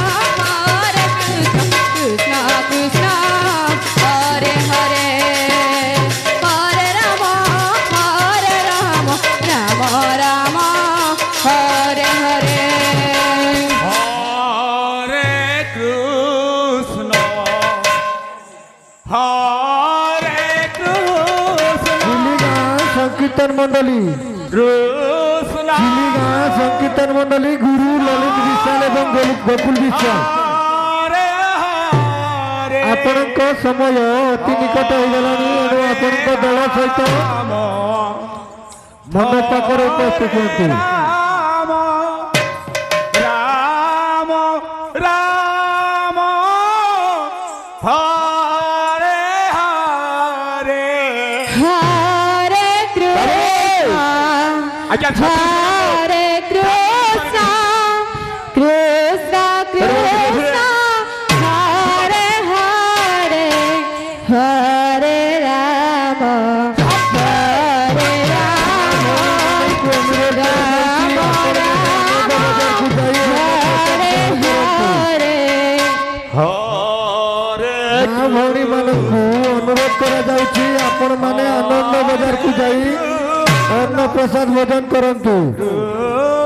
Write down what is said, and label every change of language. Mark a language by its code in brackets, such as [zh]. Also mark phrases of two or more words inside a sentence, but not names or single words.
[sa] कृष्ण कृष्ण हरे हरे हरे राम राम राम हरे हरे हरे कृष्ण ঝিলিগাঁ সংকীর্তন মণ্ডলী कृष्ण [bn] ঝিলিগাঁ সংকীর্তন মণ্ডলী গুরু ললিত বিশ্বাল এবং গোকুল বিশ্বাল [sa] हरे हरे [or] ଆପଣଙ୍କ ସମୟ ଅତି ନିକଟ ହୋଇଗଲାଣି ଏଣୁ ଆପଣଙ୍କ ଦଳ ସହିତ ମଣ୍ଡପ ପାଖରେ ଉପସ୍ଥିତ ହୁଅନ୍ତୁ। [sa] राम राम हरे हरे हरे कृष्ण [hi] अच्छा [sa] हरे कृष्ण कृष्ण कृष्ण हरे हरे हरे राम [or] ଭଉଣୀ ମାନଙ୍କୁ ଅନୁରୋଧ କରାଯାଉଛି ଆପଣ ମାନେ ଆନନ୍ଦ ବଜାରକୁ ଯାଇ ଅନ୍ନ ପ୍ରସାଦ ଭୋଜନ କରନ୍ତୁ।